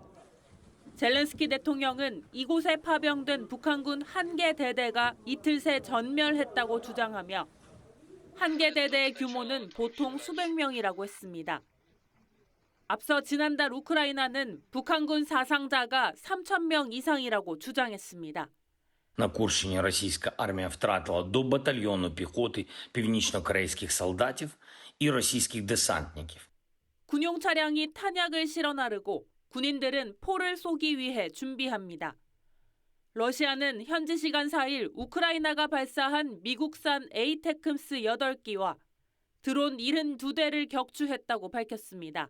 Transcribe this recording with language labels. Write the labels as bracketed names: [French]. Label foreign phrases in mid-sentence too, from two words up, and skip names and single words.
[Korean] 젤렌스키 대통령은 이곳에 파병된 북한군 한 개 대대가 이틀 새 전멸했다고 주장하며 한 개 대대의 규모는 보통 수백 명이라고 했습니다. 앞서 지난달 우크라이나는 북한군 사상자가 3,000명 이상이라고 주장했습니다. [Ukrainian] На Курщині російська армія втратила до батальйону піхоти північно-корейських солдатів і російських десантників. [Korean] 군용 차량이 탄약을 실어 나르고 군인들은 포를 쏘기 위해 준비합니다. 러시아는 현지 시간 4일 우크라이나가 발사한 미국산 에이테크스 8기와 드론 72대를 격추했다고 밝혔습니다.